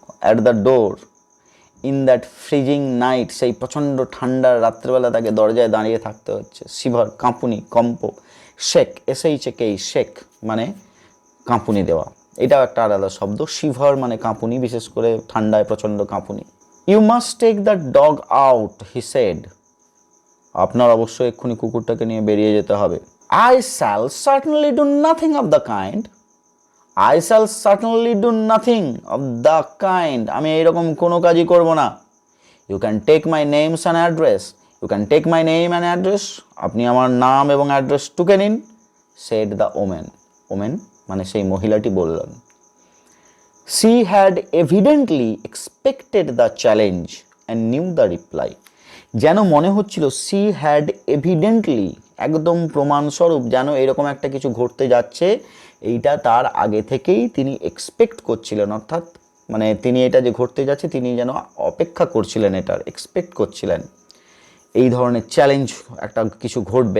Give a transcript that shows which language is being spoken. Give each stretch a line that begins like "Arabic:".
English: at the door in that freezing night,
Bangla: সেই প্রচণ্ড ঠান্ডার রাত্রেবেলা তাকে দরজায় দাঁড়িয়ে থাকতে হচ্ছে, শিভার কাঁপুনি, কম্প, শেক, SHK শেক মানে কাঁপুনি দেওয়া, এটাও একটা আলাদা শব্দ, শিভার মানে কাঁপুনি, বিশেষ করে ঠান্ডায় প্রচণ্ড কাঁপুনি।
English: You must take the dog out, he said.
Bangla: আপনার অবশ্যই এক্ষুনি কুকুরটাকে নিয়ে বেরিয়ে যেতে হবে।
English: I shall certainly do nothing of the kind. I shall certainly do nothing of the kind.
Bangla: আমি এইরকম কোনো কাজই করব না।
English: You can take my names and address. You can take my name and address.
Bangla: আপনি আমার নাম এবং অ্যাড্রেস টুকে নিন,
English: said the woman.
Bangla: woman মানে সেই মহিলাটি বললেন।
English: She had evidently expected the challenge and knew the reply.
Bangla: যেন মনে হচ্ছিল,
English: she had evidently,
Bangla: একদম প্রমাণস্বরূপ, যেন এরকম একটা কিছু ঘটতে যাচ্ছে, এইটা তার আগে থেকেই তিনি এক্সপেক্ট করছিলেন, অর্থাৎ মানে তিনি এটা যে ঘটতে যাচ্ছে তিনি যেন অপেক্ষা করছিলেন, এটার এক্সপেক্ট করছিলেন, এই ধরনের চ্যালেঞ্জ একটা কিছু ঘটবে।